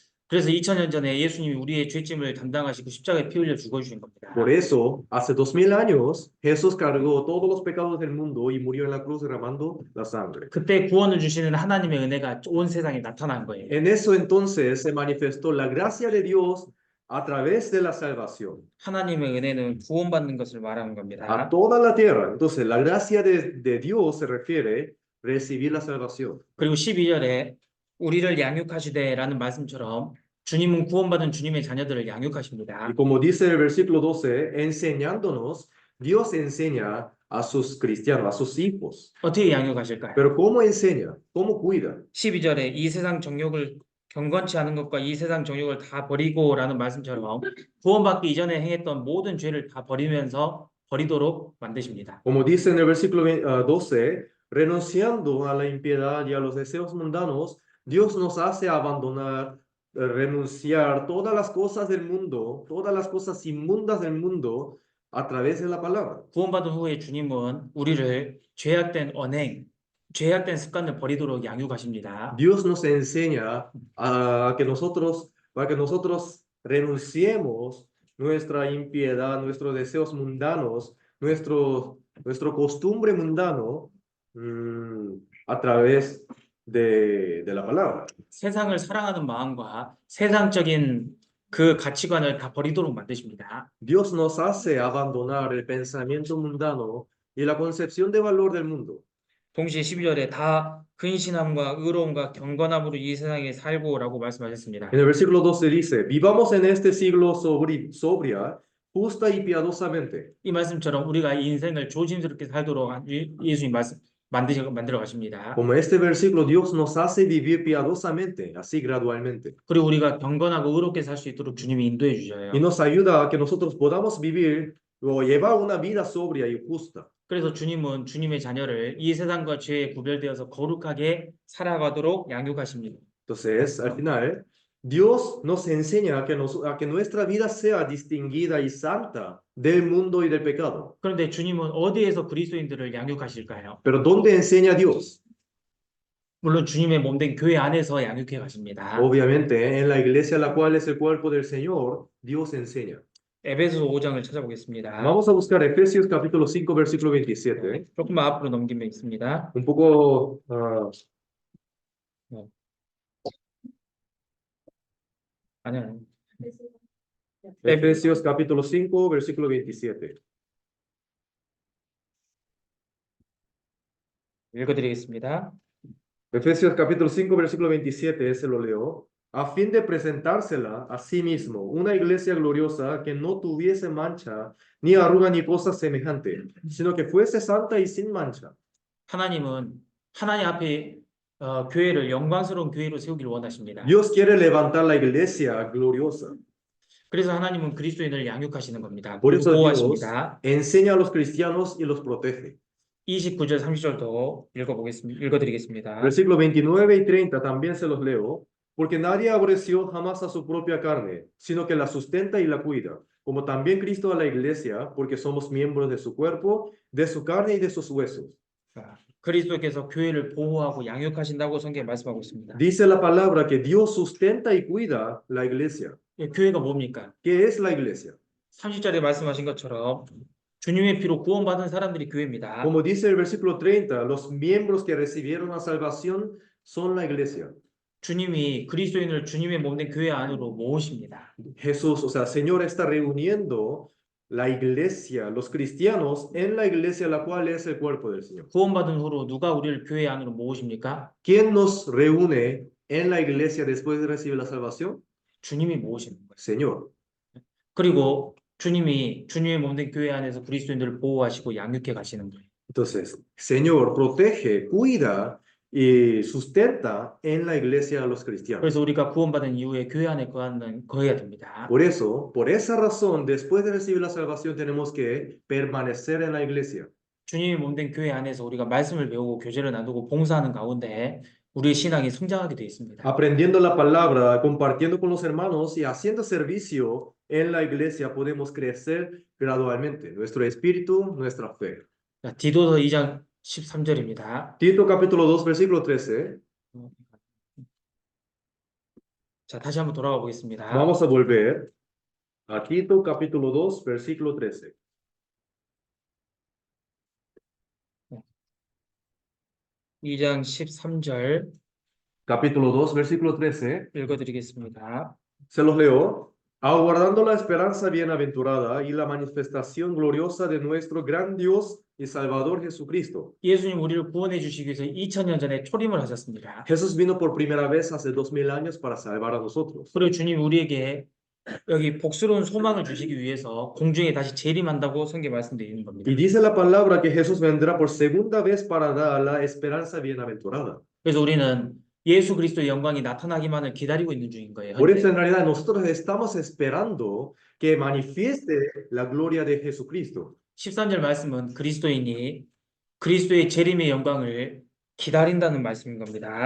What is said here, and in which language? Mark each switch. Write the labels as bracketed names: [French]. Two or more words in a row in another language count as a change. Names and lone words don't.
[Korean] 그래서 2000년 전에 예수님이 우리의 죄짐을 담당하시고 십자가에 피 흘려 죽어주신 겁니다. [Spanish] Por eso, hace 2000 años, Jesús cargó todos los pecados del mundo y murió en la cruz derramando la sangre. [Korean] 그때 구원을 주시는 하나님의 은혜가 온 세상에 나타난 거예요. [Spanish] En eso entonces se manifestó la gracia de Dios a través de la salvación [Korean] 하나님의 은혜는 구원받는 것을 말하는 [Spanish] a [Korean] 겁니다. [Spanish] toda la tierra. Entonces, la gracia de Dios se refiere a recibir la salvación. [Korean] 그리고 12절에 우리를 양육하시되라는 말씀처럼 주님은 구원받은 주님의 자녀들을 양육하십니다. [Spanish] Y como dice el versículo 12, enseñándonos, Dios enseña a sus cristianos, a sus hijos. [Korean] 어떻게 양육하실까요? [Spanish] Pero ¿cómo enseña? ¿Cómo cuida? [Korean] 12절에 이 세상 정욕을 경건치 않은 것과 이 세상 정욕을 다 버리고라는 말씀처럼 구원받기 이전에 행했던 모든 죄를 다 버리도록 만드십니다. [Spanish] Como dice en el versículo 12, renunciando a la impiedad y a los deseos mundanos, Dios nos hace abandonar, renunciar todas las cosas del mundo, todas las cosas inmundas del mundo a través de la palabra. [Korean] 구원받은 후에 주님은 우리를 죄악된 언행, 죄악된 습관을 버리도록 양육하십니다. [Spanish] Dios nos enseña a para que nosotros renunciemos nuestra impiedad, nuestros deseos mundanos, nuestro costumbre mundano a través de la palabra. [Korean] 세상을 사랑하는 마음과 세상적인 그 가치관을 다 버리도록 만드십니다. [Spanish] Dios nos hace abandonar el pensamiento mundano y la concepción de valor del mundo. [Korean] 동시에 12절에 다 근신함과 의로움과 경건함으로 이 세상에 살고라고 말씀하셨습니다. [Spanish] En el versículo 12 dice, vivamos en este siglo sobria, justa y piadosamente. [Korean] 이 말씀처럼 우리가 이 인생을 조심스럽게 살도록 예수님 만들어 가십니다. [Spanish] Como este versículo, Dios nos hace vivir piadosamente, así gradualmente. [Korean] 그리고 우리가 경건하고 의롭게 살 수 있도록 주님이 인도해 주셔요. [Spanish] Y nos ayuda a que nosotros podamos vivir o llevar una vida sobria y justa. [Korean] 그래서 주님은 주님의 자녀를 이 세상과 죄에 구별되어서 거룩하게 살아가도록 양육하십니다. [Spanish] Entonces, al final, Dios nos enseña a que nuestra vida sea distinguida y santa del mundo y del pecado. [Korean] 그런데 주님은 어디에서 그리스도인들을 양육하실까요? [Spanish] Pero ¿dónde enseña Dios? [Korean] 물론 주님의 몸된 교회 안에서 양육해 가십니다. [Spanish] Obviamente, en la iglesia, la cual es el cuerpo del Señor, Dios enseña. [Korean] 에베소서 5장을 찾아보겠습니다. [Spanish] Vamos a buscar Efesios capítulo 5, versículo 27. [Korean] 조금만 앞으로 넘기면 있습니다. [Spanish] Un poco, [Korean] 아니요. [Spanish] Efesios capítulo 5, versículo 27. [Korean] 읽어드리겠습니다. [Spanish] Efesios capítulo 5, versículo 27, se lo leo. A fin de presentársela a sí mismo, una iglesia gloriosa que no tuviese mancha, ni arruga, ni cosa semejante, sino que fuese santa y sin mancha. [Korean] 하나님은 하나님 앞에 교회를 영광스러운 교회로 세우기를 원하십니다. [Spanish] Dios quiere levantar la iglesia gloriosa. [Korean] 그래서 하나님은 그리스도인을 양육하시는 겁니다. [Spanish] Por eso Dios [Korean] 보호하십니다. [Spanish] enseña a los cristianos y los protege. [Korean] 29절, 30절도 읽어드리겠습니다. [Spanish] Versículo 29 y 30 también se los leo. Porque nadie aborreció jamás a su propia carne, sino que la sustenta y la cuida, como también Cristo a la iglesia, porque somos miembros de su cuerpo, de su carne y de sus huesos. [Korean] 그리스도께서 교회를 보호하고 양육하신다고 성경에 말씀하고 있습니다. [Spanish] Dice la palabra que Dios sustenta y cuida la iglesia. [Korean] 교회가 뭡니까? [Spanish] ¿Qué es la iglesia? [Korean] 30절에 말씀하신 것처럼 주님의 피로 구원받은 사람들이 교회입니다. [Spanish] Como dice el versículo 30, los miembros que recibieron la salvación son la iglesia. [Korean] 주님이 그리스도인을 주님의 몸된 교회 안으로 모으십니다. [Spanish] Jesús, o sea, Señor está reuniendo la iglesia, los cristianos en la iglesia, la cual es el cuerpo del Señor. [Korean] 구원받은 후로 누가 우리를 교회 안으로 모으십니까? [Spanish] ¿Quién nos reúne en la iglesia después de recibir la salvación? [Korean] 주님이 모으시는 거예요. [Spanish] Señor. [Korean] 그리고 주님이 주님의 몸된 교회 안에서 그리스도인들을 보호하시고 양육해 가시는 거예요. [Spanish] Entonces, Señor protege, cuida y sustenta en la iglesia a los cristianos. [Korean] 그래서 우리가 구원받은 이후에 교회 안에 거해야 됩니다. [Spanish] Por eso, por esa razón, después de recibir la salvación, tenemos que permanecer en la iglesia. [Korean] 주님의 몸된 교회 안에서 우리가 말씀을 배우고 교제를 나누고 봉사하는 가운데 우리의 신앙이 성장하게 되어 있습니다. [Spanish] Aprendiendo la palabra, compartiendo con los hermanos y haciendo servicio en la iglesia, podemos crecer gradualmente nuestro espíritu, nuestra fe. [Korean] 자, 디도서 2장 13절입니다. [Spanish] Tito capítulo 2, versículo 13. [Korean] 자, 다시 한번 돌아가 보겠습니다. [Spanish] Vamos a volver a Tito capítulo 2, versículo 13. [Korean] 이 2장 13절 [Spanish] Capítulo 2, versículo 13. [Korean] 읽어드리겠습니다. [Spanish] Se los leo. Aguardando la esperanza bienaventurada y la manifestación gloriosa de nuestro gran Dios y Salvador Jesucristo. [Korean] 예수님 우리를 구원해 주시기 위해서 2000년 전에 초림을 하셨습니다. [Spanish] Jesús vino por primera vez hace 2000 años para salvar a nosotros. [Korean] 그리고 주님 우리에게 여기 복스러운 소망을 주시기 위해서 공중에 다시 재림한다고 성경에 말씀드리는 겁니다. [Spanish] Y dice la palabra que Jesús vendrá por segunda vez para dar la esperanza bienaventurada. [Korean] 그래서 우리는 예수 그리스도의 영광이 나타나기만을 기다리고 있는 중인 거예요. [Spanish] Por eso en realidad nosotros estamos esperando que manifieste la gloria de Jesucristo. [Korean] 13절 말씀은 그리스도인이 그리스도의 재림의 영광을 기다린다는 말씀인 겁니다.